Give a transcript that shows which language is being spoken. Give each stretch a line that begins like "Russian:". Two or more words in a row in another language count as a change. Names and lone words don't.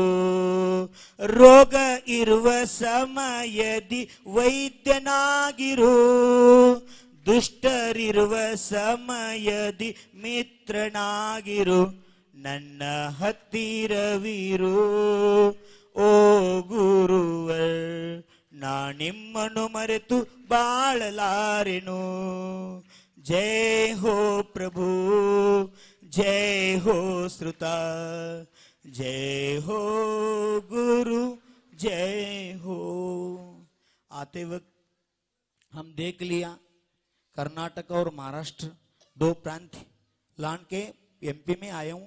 Kannada: ರೋಗ ಇರುವ ಸಮಯದಿ ವೈದ್ಯನಾಗಿರು, ದುಷ್ಟರಿರುವ ಸಮಯದಿ ಮಿತ್ರನಾಗಿರು. ನನ್ನ ಹತ್ತಿರವಿರು ಓ ಗುರುವರ್, ನಾ ನಿಮ್ಮನ್ನು ಮರೆತು ಬಾಳಲಾರೆನು.
Hindi: जय हो प्रभु, जय हो श्रुता, जय हो गुरु, जय हो. आते वक्त हम देख लिया कर्नाटक और महाराष्ट्र दो प्रांत लान के एमपी में आया हूं.